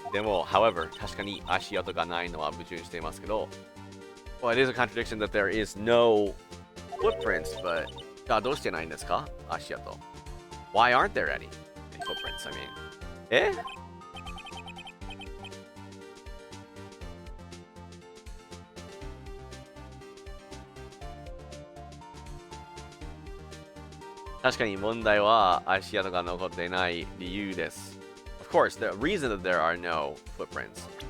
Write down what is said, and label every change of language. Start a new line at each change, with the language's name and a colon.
Japanese: でも、
English: however,
Japanese: 確かに足跡がないのは矛盾していますけど、
English: well, it is a contradiction that there is no footprints, but
Japanese: どうしてないんですか? 足跡。
English: Why aren't there any footprints? I mean,
Japanese: 確かに問題は足跡が残っていない理由です。
English: Of course, the reason that there are no footprints.